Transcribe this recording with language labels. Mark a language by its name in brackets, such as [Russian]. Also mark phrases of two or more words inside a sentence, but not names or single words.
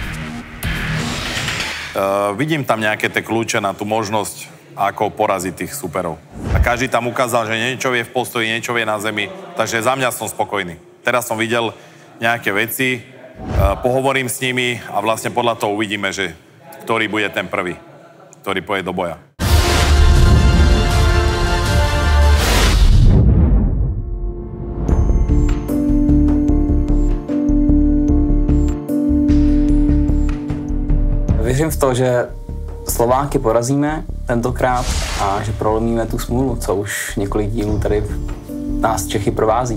[Slovak] Vidím tam nejaké tie kľúče na tú možnosť, ako poraziť tých superov. A každý tam ukázal, že niečo vie v postoji, niečo vie na zemi, takže za mňa som spokojný. Teraz som videl nejaké veci, pohovorím s nimi a vlastne podľa toho uvidíme, že ktorý bude ten prvý, ktorý pôjde do boja. [Czech] Věřím v to, že Slováky porazíme tentokrát a že prolomíme tu smůlu, co už několik dílů tady nás Čechy provází.